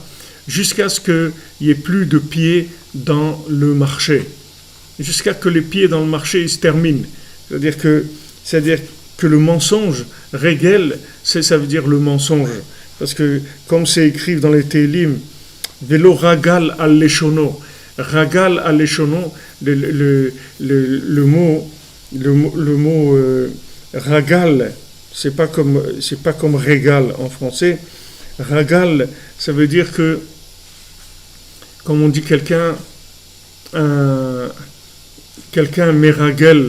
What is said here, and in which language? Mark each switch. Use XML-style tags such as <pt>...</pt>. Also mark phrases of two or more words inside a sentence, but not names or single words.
<fr>Jusqu'à ce qu'il n'y ait plus de pieds dans le marché. Jusqu'à ce que les pieds dans le marché ils se terminent. C'est-à-dire que le mensonge, régel, ça veut dire le mensonge. Parce que, comme c'est écrit dans les Télim,</fr> <he>ולא רגל על לשונו. רגל על לשונו,</he> <fr>le mot Ragal, c'est pas comme régal en français. Ragal, ça veut dire que, comme on dit quelqu'un méragel.</fr>